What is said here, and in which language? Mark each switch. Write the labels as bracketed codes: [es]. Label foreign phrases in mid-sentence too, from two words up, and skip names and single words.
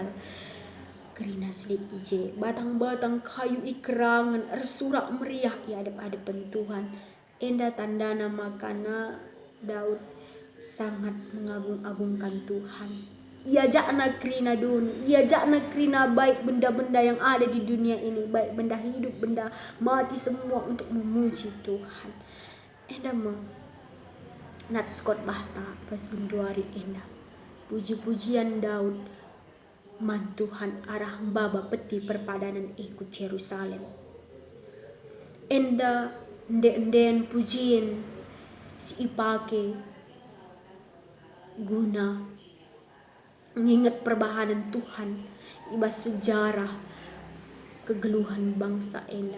[btx] kerina silit ije batang-batang kayu ikrangan ersurak meriah adep-adepan Tuhan enda tandana makana Daud [id] sangat mengagung-agungkan Tuhan [btx] ia jakna kerina dunia ia jakna kerina [id] baik benda-benda yang ada di dunia ini baik benda hidup benda mati semua untuk memuji Tuhan [btx] enda Nat Scott Bahta pas Gunduari enda. Puji-pujian Daud man Tuhan arah baba peti perpadanan ikut Yerusalem. Enda ende pujian si ipake guna mengingat perbahanan Tuhan ibas sejarah kegeluhan bangsa enda.